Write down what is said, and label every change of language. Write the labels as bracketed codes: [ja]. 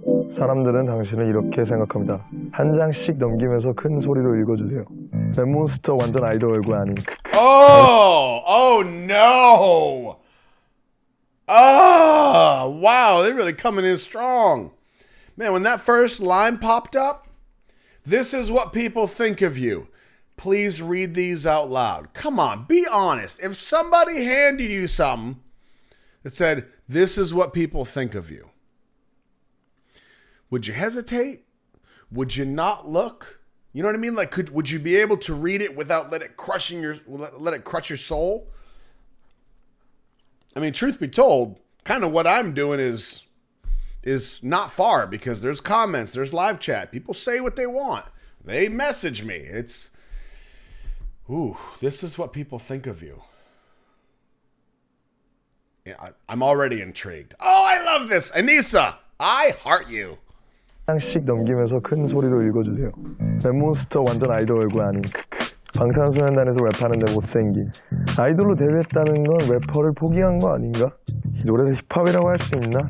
[ko] 사람들은 당신을 이렇게 생각합니다. 한 장씩 넘기면서 큰 소리로 읽어주세요. 랩몬스터 완전 아이돌 얼굴 아닌. [en] Oh no. Oh, wow, they're really coming in strong. Man, when that first line popped up, this is what people think of you. Please read these out loud. Come on, be honest. If somebody handed you something that said, this is what people think of you, would you hesitate? Would you not look? You know what I mean? Like, would you be able to read it without let it crush your soul? I mean, truth be told, kind of what I'm doing is not far, because there's comments, there's live chat. People say what they want. They message me. This is what people think of you. Yeah, I'm already intrigued. Oh, I love this. Anissa, I heart you. [ko] 한 장씩 넘기면서 큰 소리로 읽어주세요. 랩몬스터 완전 아이돌 얼굴 아닌. 방탄소년단에서 랩하는데 못생긴. 아이돌로 데뷔했다는 건 래퍼를 포기한 거 아닌가? 이 노래를 힙합이라고 할 수 있나?